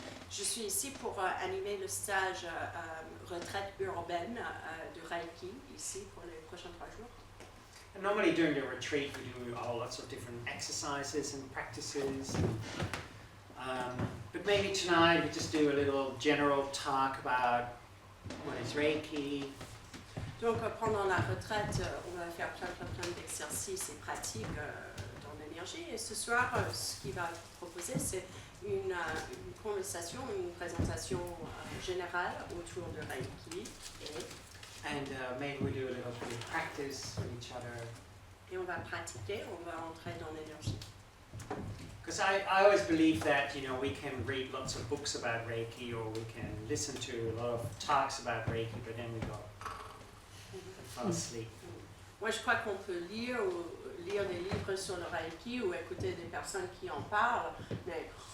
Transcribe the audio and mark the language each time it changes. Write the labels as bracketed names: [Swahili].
[French] Je suis ici pour animer le stage retraite urbaine de Reiki, ici pour les prochains 3 jours. [English] And normally during the retreat we do lots of different exercises and practices. But maybe tonight we just do a little general talk about what is Reiki. [French] Donc pendant la retraite, on va faire plein d'exercices et pratiques dans l'énergie. Et ce soir, ce qu'il va proposer, c'est une conversation, une présentation générale autour de Reiki. [English] And maybe we do a little bit of practice with each other. [French] Et on va pratiquer, on va entrer dans l'énergie. [English] Because I always believe that, you know, we can read lots of books about Reiki or we can listen to a lot of talks about Reiki, but then we go and fall asleep. [French] Moi, je crois qu'on peut lire des livres sur le Reiki ou écouter des personnes qui en parlent, mais...